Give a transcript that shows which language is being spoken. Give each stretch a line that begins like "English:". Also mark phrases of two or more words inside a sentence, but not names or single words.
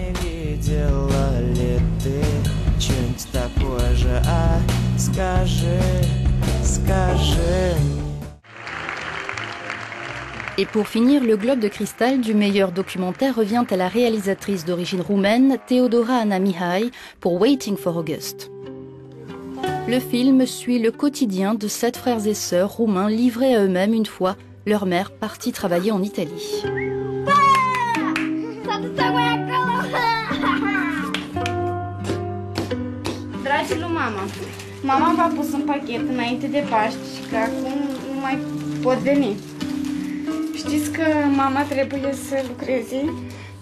French: Et pour finir, le Globe de Cristal du meilleur documentaire revient à la réalisatrice d'origine roumaine, Teodora Ana Mihai, pour Waiting for August. Le film suit le quotidien de 7 frères et sœurs roumains livrés à eux-mêmes une fois leur mère partie travailler en Italie.
Romanian: Dragii lui mama, mama v-a pus un pachet înainte de Paști și că acum nu mai pot veni. Știți că mama trebuie să lucreze